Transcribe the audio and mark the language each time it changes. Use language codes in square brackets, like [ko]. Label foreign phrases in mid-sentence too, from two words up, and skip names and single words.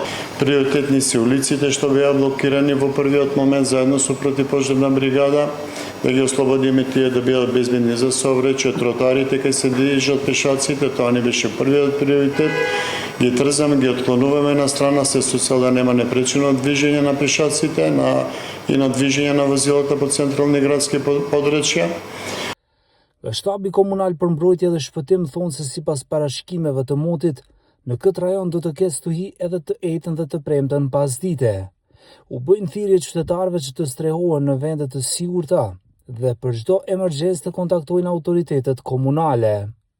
[mk] Приоритетни се улиците што беа блокирани во првиот момент заедно со противпожарна бригада, да ги ослободиме тие да бидат безбедни за сообраќај, тротоарите кај се движат пешаците, тоа не беше првиот приоритет. Ги трзаме, ги отклонуваме на страна се со цел да нема непречено движење на пешаците и на движење на возилата по централни градски подречја. [sq] Shtabi komunal për mbrojtje dhe shpëtim thonë se sipas parashikimeve të motit, në këtë rajon do të ketë stuhi edhe të ejtën dhe të premten pas dite. U bëjnë thirrje qytetarëve që të strehohen në vende të sigurta dhe për çdo emergjencë të kontaktojnë autoritetet komunale.